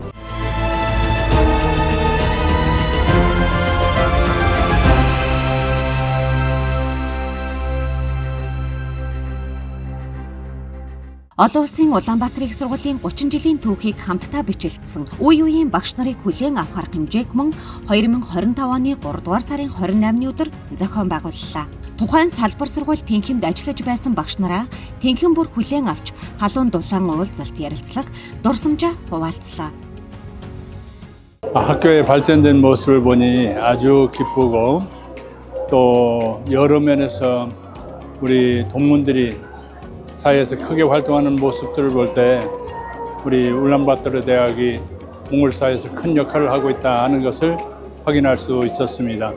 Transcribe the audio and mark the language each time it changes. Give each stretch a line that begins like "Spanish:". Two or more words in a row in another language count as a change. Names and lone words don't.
Mongolian: Олон улсын Улаанбаатар их сургуулийн 30 жилийн түүхийг хамтдаа бичилдсэн үе үеийн багш нарыг хүлээн авах арга хэмжээг мөн 2025 оны 3 дугаар сарын 28-ны өдөр зохион байгууллаа. Тухайн салбар сургууль тэнхимд ажиллаж байсан багш нараа тэнхим бүр хүлээн авч халуун дулаан уулзалт ярилцлага дурсамжаа хуваалцлаа.
Korean: 학교의 발전된 모습을 보니 아주 기쁘고 또 여러 면에서 우리 동문들이 사회에서 크게 활동하는 모습들을 볼 때 우리 울란바토르 대학이 몽골 사회에서 큰 역할을 하고 있다 하는 것을 확인할 수 있었습니다.